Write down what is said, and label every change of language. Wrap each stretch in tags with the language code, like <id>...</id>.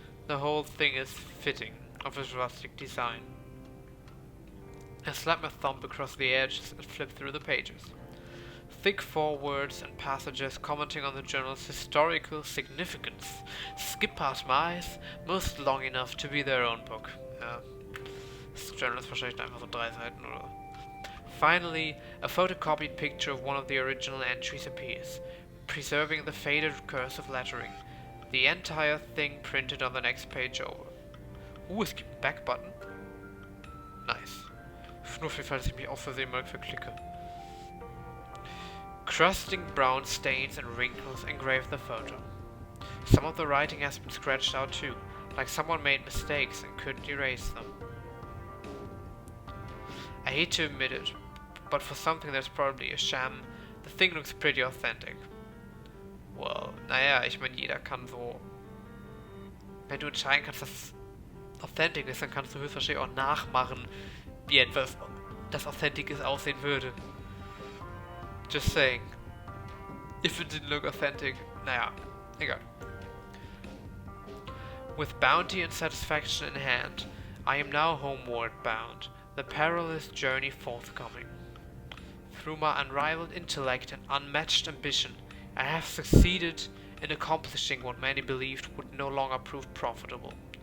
<en>The whole thing is fitting, of its rustic design. I slap my thumb across the edges and flip through the pages. thick forewords and passages commenting on the journal's historical significance skip past my eyes, most long enough to be their own book.</en> <de>Ja. Das Journal ist wahrscheinlich einfach so 3 Seiten oder so.</de> <en>Finally, a photocopied picture of one of the original entries appears, preserving the faded cursive lettering. The entire thing printed on the next page over.</en> <de>Es gibt einen Back-Button. Nice. Nur für den Fall, dass ich mich auf Versehen mal verklicke.</de> <en>Crusting brown stains and wrinkles engrave the photo. Some of the writing has been scratched out too, like someone made mistakes and couldn't erase them. I hate to admit it, but for something that's probably a sham, the thing looks pretty authentic.</en> <de>Well, naja, ich meine, jeder kann so... Wenn du entscheiden kannst, dass es authentic ist, dann kannst du höchstwahrscheinlich auch nachmachen, wie etwas, das authentic ist, aussehen würde.</de> <en>Just saying. If it didn't look authentic.</en> <de>Naja, egal.</de> <en>With bounty and satisfaction in hand, I am now homeward bound, the perilous journey forthcoming. Through my unrivaled intellect and unmatched ambition, I have succeeded in accomplishing what many believed would no longer prove profitable.</en>